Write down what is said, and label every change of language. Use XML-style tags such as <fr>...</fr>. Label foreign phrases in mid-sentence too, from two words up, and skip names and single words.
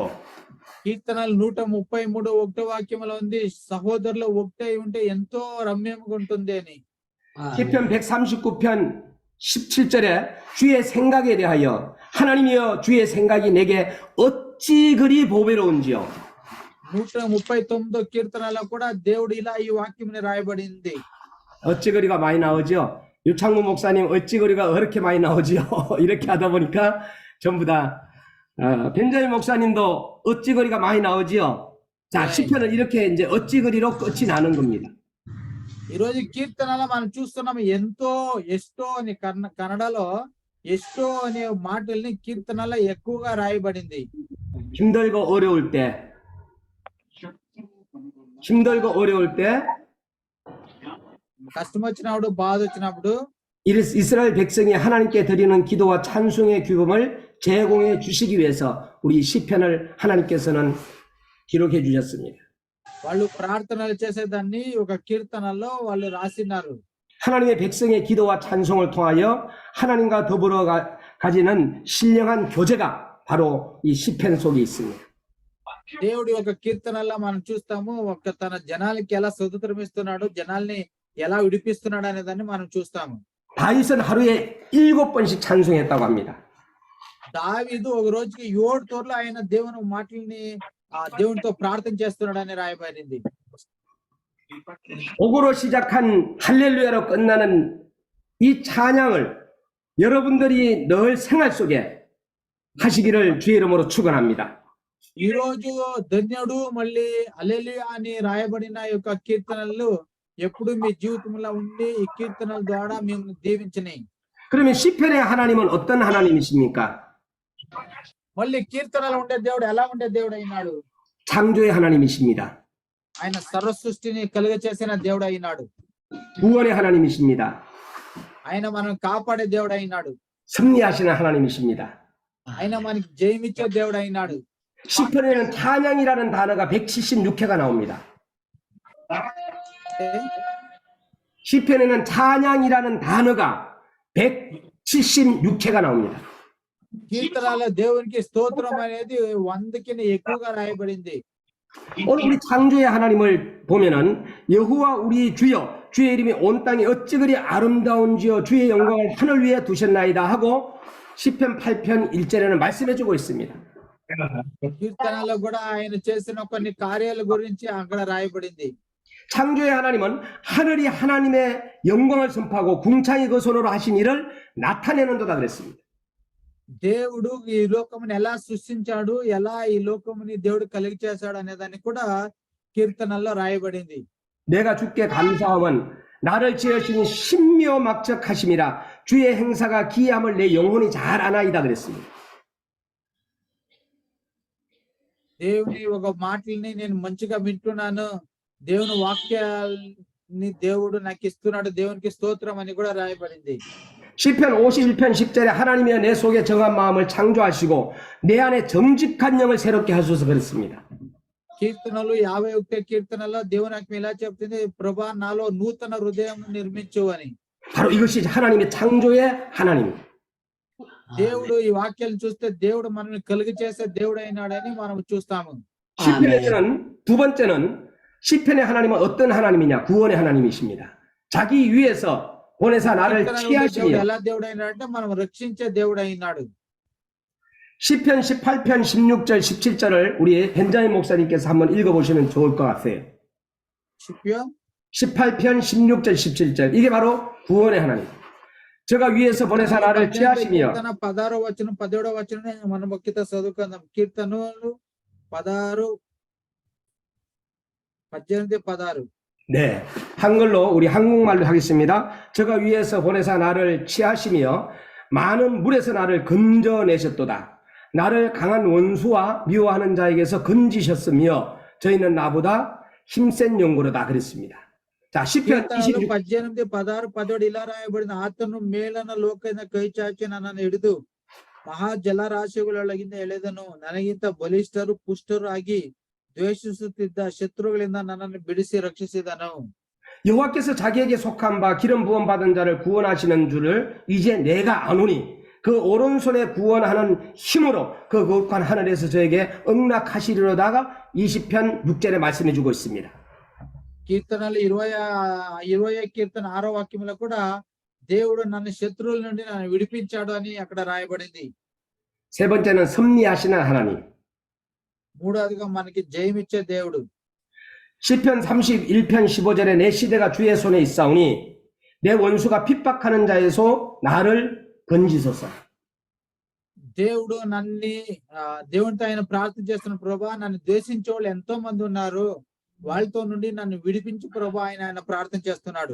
<te>కీర్తనలు 133 ఒకటో వాక్యములో ఉంది సహోదరులు ఒకటై ఉంటే ఎంతో రమ్యంగా ఉంటుంది అని.</te> <ko>시편 139편 17절에 주의 생각에 대하여 하나님이여 주의 생각이 내게 어찌 그리 보배로운지요.</ko> <te>139వ కీర్తనలో కూడా దేవుడు ఇలా ఈ వాక్యముని రాయబడింది.</te> <ko>어찌 그리가 많이 나오죠. 유창무 목사님 어찌 그리가 그렇게 많이 나오지요. 이렇게 하다 보니까 전부 다 벤자민 목사님도 어찌 그리가 많이 나오지요. 자, 시편은 이렇게 이제 어찌 그리로 끝이 나는 겁니다.</ko> <te>ఈ రోజు కీర్తనలో మనం చూస్తున్నాం ఎంతో ఎస్టో అని కన్నడలో ఎస్టో అనే మాటల్ని కీర్తనలో ఎక్కువగా రాయబడింది.</te> <ko>힘들고 어려울 때</ko> <te>కష్టం వచ్చినప్పుడు బాధ వచ్చినప్పుడు</te> <ko>이스라엘 백성이 하나님께 드리는 기도와 찬송의 규범을 제공해 주시기 위해서 우리 시편을 하나님께서는 기록해 주셨습니다.</ko> <te>వాళ్ళు ప్రార్థనలు చేసేదాన్ని ఒక కీర్తనలో వాళ్ళు రాసినారు.</te> <ko>하나님의 백성의 기도와 찬송을 통하여 하나님과 더불어 가지는 신령한 교제가 바로 이 시편 속에 있습니다.</ko> <te>దేవుడి ఒక కీర్తనలో మనం చూస్తాము ఒక తన జనాలకి ఎలా స్వతంత్రం ఇస్తున్నాడు జనాల్ని ఎలా విడిపిస్తున్నాడు అనే దాన్ని మనం చూస్తాము.</te> <ko>다윗은 하루에 7번씩 찬송했다고 합니다.</ko> <te>దావీదు ఒక రోజుకి 7 తోర్లు ఆయన దేవుని మాటల్ని దేవునితో ప్రార్థన చేస్తున్నాడు అని రాయబడింది.</te> <ko>오고로 시작한 할렐루야로 끝나는 이 찬양을 여러분들이 늘 생활 속에 하시기를 주의 이름으로 축원합니다.</ko> <te>ఈ రోజు ధన్యుడు మళ్ళీ హల్లెలూయా అని రాయబడిన యొక్క కీర్తనలు ఎప్పుడు మీ జీవితంలో ఉండి ఈ కీర్తనల ద్వారా మేము దీవించినాయి.</te> <ko>그러면 시편의 하나님은 어떤 하나님이십니까?</ko> <te>మళ్ళీ కీర్తనలో ఉండే దేవుడు ఎలా ఉండే దేవుడు అయినాడు?</te> <ko>창조의 하나님이십니다.</ko> <te>ఆయన సర్వ సృష్టిని కలుగ చేసిన దేవుడు అయినాడు.</te> <ko>구원의 하나님이십니다.</ko> <te>ఆయన మనం కాపాడే దేవుడు అయినాడు.</te> <ko>섭리하시는 하나님이십니다.</ko> <te>ఆయన మనకి జయమిచ్చే దేవుడు అయినాడు.</te> <ko>시편에는 찬양이라는 단어가 176회가 나옵니다. 시편에는 찬양이라는 단어가 176회가 나옵니다.</ko> <te>కీర్తనలో దేవునికి స్తోత్రం అనేది 100కి ఎక్కువగా రాయబడింది.</te> <ko>오늘 우리 창조의 하나님을 보면은 여호와 우리 주여 주의 이름이 온 땅에 어찌 그리 아름다운지요 주의 영광을 하늘 위에 두셨나이다 하고 시편 8편 1절에는 말씀해주고 있습니다.</ko> <te>కీర్తనలో కూడా ఆయన చేసిన కొన్ని కార్యాల గురించి అక్కడ రాయబడింది.</te> <ko>창조의 하나님은 하늘이 하나님의 영광을 선포하고 궁창이 그 손으로 하신 일을 나타내는도다 그랬습니다.</ko> <te>దేవుడు ఈ లోకముని ఎలా సృష్టించాడు ఎలా ఈ లోకముని దేవుడు కలిగి చేశాడు అనే దాన్ని కూడా కీర్తనల్లో రాయబడింది.</te> <ko>내가 주께 감사함은 나를 지으신 신묘막적하심이라 주의 행사가 기이함을 내 영혼이 잘 아나이다 그랬습니다.</ko> <te>దేవుని ఒక మాటల్ని నేను మంచిగా వింటున్నాను దేవుని వాక్యాల్ని దేవుడు నాకు ఇస్తున్నాడు దేవునికి స్తోత్రం అని కూడా రాయబడింది.</te> <ko>시편 51편 10절에 하나님이여 내 속에 정한 마음을 창조하시고 내 안에 정직한 영을 새롭게 하소서 그랬습니다.</ko> <te>కీర్తనలు 51వ కీర్తనలో దేవుని నాకు ఇలా చెప్తుంది ప్రభా నాలో నూతన హృదయం నిర్మించు అని.</te> <ko>바로 이것이 하나님의 창조의 하나님.</ko> <te>దేవుడు ఈ వాక్యాలను చూస్తే దేవుడు మనల్ని కలుగ చేసే దేవుడు అయినాడని మనం చూస్తాము.</te> <ko>시편에서는 두 번째는 시편의 하나님은 어떤 하나님이냐? 구원의 하나님이십니다. 자기 위에서 보내사 나를 취하시며</ko> <te>ఎలా దేవుడు అయినాడంటే మనం రక్షించే దేవుడు అయినాడు.</te> <ko>시편 18편 16절 17절을 우리 벤자민 목사님께서 한번 읽어보시면 좋을 것 같아요. 18편 16절 17절 이게 바로 구원의 하나님. 저가 위에서 보내사 나를 취하시며</ko> <te>కీర్తన 16వ వచనం 17వ వచనం మనం ఒక్కిత చదువుకుందాం. కీర్తనలు 16 18 16.</te> <ko>네, 한글로 우리 한국말로 하겠습니다. 저가 위에서 보내사 나를 취하시며 많은 물에서 나를 건져내셨도다. 나를 강한 원수와 미워하는 자에게서 건지셨으며 저희는 나보다 힘센 용고로다 그랬습니다. 자, 시편</ko> <te>కీర్తనలు 26 18 16 17 ఇలా రాయబడిన</te> <kn>ಆತನು ಮೇಲನ ಲೋಕದಿಂದ ಕೈ ಚಾಚಿ ನನ್ನನ್ನು ಹಿಡಿದು ಮಹಾ ಜಲರಾಶಿಗಳೊಳಗಿಂದ ಎಳೆದನು. ನನಗಿಂತ ಬಲಿಷ್ಠರು ಪುಷ್ಟರು ಆಗಿ ದ್ವೇಷಿಸುತ್ತಿದ್ದ ಶತ್ರುಗಳಿಂದ ನನ್ನನ್ನು ಬಿಡಿಸಿ ರಕ್ಷಿಸಿದನು.</kn> <ko>여호와께서 자기에게 속한 바 기름 부음 받은 자를 구원하시는 줄을 이제 내가 아노니 그 오른손에 구원하는 힘으로 그 거룩한 하늘에서 저에게 응락하시리로다가 20편 6절에 말씀해 주고 있습니다.</ko> <te>కీర్తనలు 20 కీర్తన 6వ వాక్యంలో కూడా దేవుడు నన్ను శత్రువుల నుండి నన్ను విడిపించాడు అని అక్కడ రాయబడింది.</te> <ko>세 번째는 섭리하시는 하나님.</ko> <te>మూడవదిగా మనకి జయమిచ్చే దేవుడు.</te> <ko>시편 31편 15절에 내 시대가 주의 손에 있사오니 내 원수가 핍박하는 자에서 나를 건지소서.</ko> <te>దేవుడు దేవునితో ఆయన ప్రార్థన చేస్తున్న ప్రభా నన్ను ద్వేషించే వాళ్ళు ఎంతో మంది ఉన్నారు, వాళ్ళతో నుండి నన్ను విడిపించు ప్రభా ఆయన ప్రార్థన చేస్తున్నాడు.</te>